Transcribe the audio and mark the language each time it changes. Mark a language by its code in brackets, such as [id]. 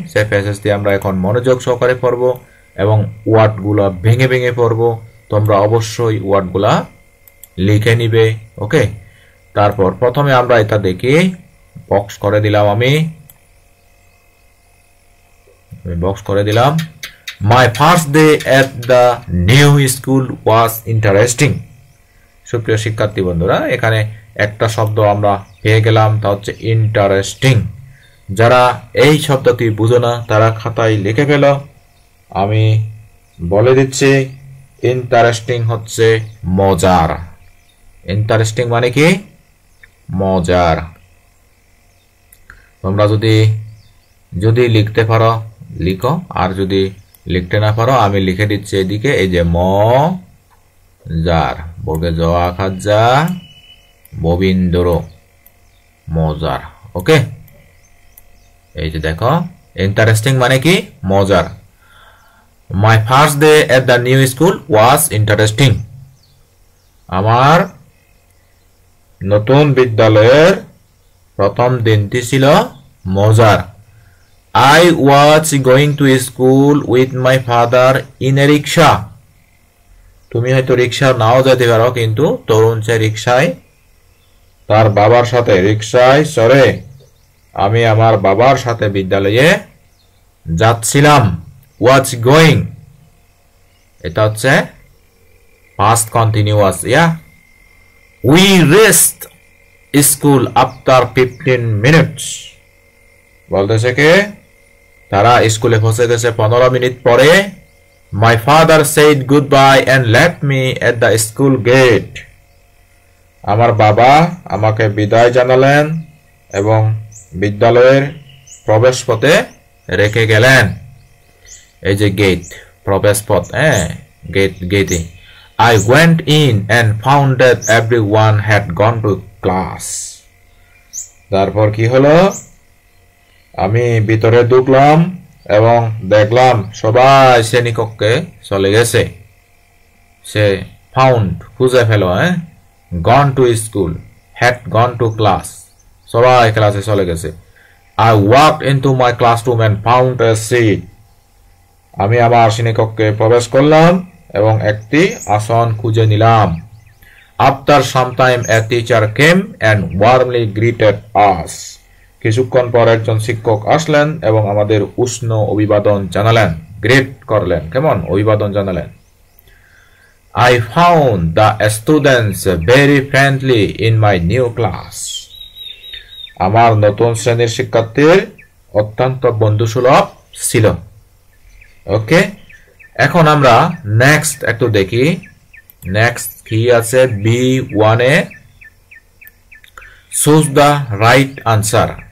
[bn] সেই প্যাসেজ দিয়ে আমরা এখন মনোযোগ সহকারে পড়ব এবং ওয়ার্ডগুলো ভেঙে ভেঙে পড়ব। তোমরা অবশ্যই ওয়ার্ডগুলা লিখে নিবে। ওকে, তারপর প্রথমে আমরা এটা দেখি, বক্স করে দিলাম, আমি বক্স করে দিলাম। [en] My first day at the new school was interesting। [bn] সুপ্রিয় শিক্ষার্থী বন্ধুরা, এখানে একটা শব্দ আমরা পেয়ে গেলাম, তা হচ্ছে ইন্টারেস্টিং। যারা এই শব্দটি বুঝো না তারা খাতায় লিখে ফেল। আমি বলে দিচ্ছি, ইন্টারেস্টিং হচ্ছে মজার। ইন্টারেস্টিং মানে কি? মজার। তোমরা যদি লিখতে পারো লিখো, আর যদি লিখতে না পারো আমি লিখে দিচ্ছি এদিকে, এই যে মজার, বর্গে জ আকার যা, ববিন্দর, মজার। ওকে, এই যে দেখো, ইন্টারেস্টিং মানে কি? মজার। [en] My first day at the new school was interesting. [bn] আমার নতুন বিদ্যালয়ের প্রথম দিনটি ছিল মজার। [en] I was going to school with my father in a rickshaw। [bn] তুমি হয়তো রিক্সা নাও যেতে পারো, কিন্তু তরুণ সে রিক্সায় তার বাবার সাথে রিক্সায় চড়ে আমি আমার বাবার সাথে বিদ্যালয়ে যাচ্ছিলাম। [en] was going, [bn] এটা হচ্ছে [en] past continuous। we reached school after 15 minutes। [bn] বলতেছে কে? তারা স্কুলে পৌঁছে গেছে 15 মিনিট পরে। [en] My father said goodbye and left me at the school gate। [bn] আমার বাবা আমাকে বিদায় জানালেন এবং বিদ্যালয়ের প্রবেশপথে রেখে গেলেন। এই যে গেট, প্রবেশপথ, গেটে। [en] I went in and found that everyone had gone to class. [bn] তারপর কি হলো? আমি ভিতরে ঢুকলাম এবং দেখলাম সবাই শ্রেণীকক্ষে চলে গেছে। [en] she found, [bn] খুঁজে ফেলো, [en] gone to school, had gone to class, [bn] সবাই ক্লাসে চলে গেছে। [en] I walked into my classroom and found a seat. [bn] আমি আমার শ্রেণীকক্ষে প্রবেশ করলাম এবং একটি আসন খুঁজে নিলাম। [en] After some time a teacher came and warmly greeted us. [bn] কিছুক্ষণ পর একজন শিক্ষক আসলেন এবং আমাদের উষ্ণ অভিবাদন জানালেন, গ্রেট করলেন, কেমন অভিবাদন জানালেন। [en] I found the students very friendly in my new class. [bn] আমার নতুন শ্রেণীর শিক্ষার্থীর অত্যন্ত বন্ধুসুলভ ছিল। ওকে, এখন আমরা নেক্সট একটু দেখি। নেক্সট কি আছে? B1 A [en] Choose the right answer.